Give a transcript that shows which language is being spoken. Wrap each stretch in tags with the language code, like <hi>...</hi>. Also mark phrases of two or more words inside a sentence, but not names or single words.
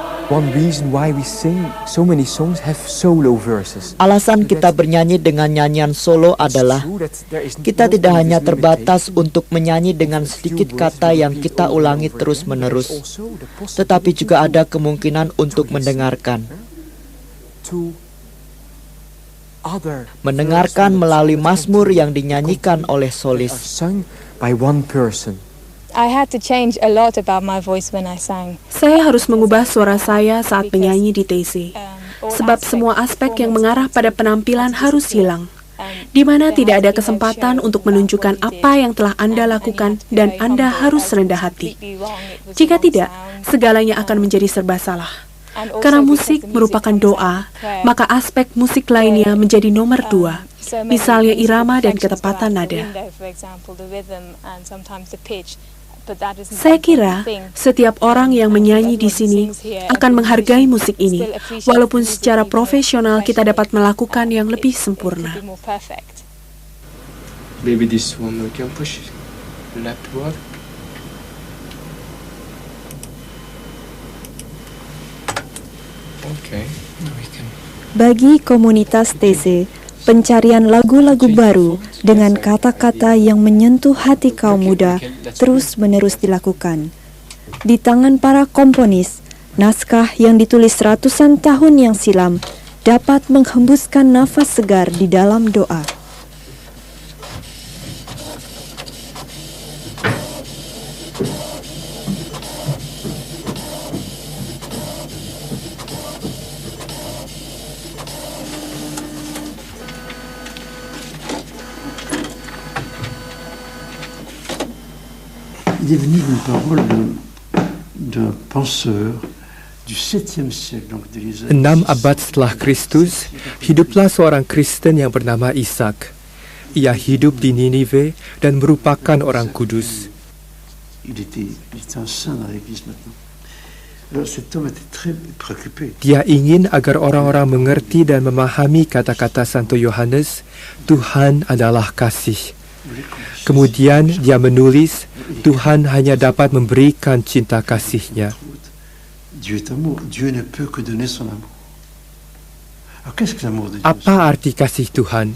<id>Alasan kita bernyanyi dengan nyanyian solo adalah kita tidak hanya terbatas untuk menyanyi dengan sedikit kata yang kita ulangi terus-menerus, tetapi juga ada kemungkinan untuk mendengarkan melalui mazmur yang dinyanyikan oleh solis.</id> <en>I had to change a lot about my voice when I sang.</en> <id>Saya harus mengubah suara saya saat menyanyi di TC, sebab semua aspek yang mengarah pada penampilan harus hilang, di mana tidak ada kesempatan untuk menunjukkan apa yang telah Anda lakukan dan Anda harus rendah hati. Jika tidak, segalanya akan menjadi serba salah. Karena musik merupakan doa, maka aspek musik lainnya menjadi nomor 2, misalnya irama dan ketepatan nada. Saya kira setiap orang yang menyanyi di sini akan menghargai musik ini, walaupun secara profesional kita dapat melakukan yang lebih sempurna.</id> <en>Maybe this one we can push left one. Okay.</en> <id>Bagi komunitas TC, pencarian lagu-lagu baru dengan kata-kata yang menyentuh hati kaum muda terus-menerus dilakukan. Di tangan para komponis, naskah yang ditulis ratusan tahun yang silam dapat menghembuskan nafas segar di dalam doa.</id> <fr>Il est venu d'une parole d'un penseur du 7e siècle, donc des</fr> <id>6 abad setelah Kristus, hiduplah seorang Kristen yang bernama Ishak. Ia hidup di Ninive dan merupakan orang kudus.</id> <fr>Il était un saint dans l'Église maintenant. Alors cet homme était très préoccupé.</fr> <id>Dia ingin agar orang-orang mengerti dan memahami kata-kata Santo Yohanes, Tuhan adalah kasih. Kemudian dia menulis, Tuhan hanya dapat memberikan cinta kasih-Nya. Apa arti kasih Tuhan?</id>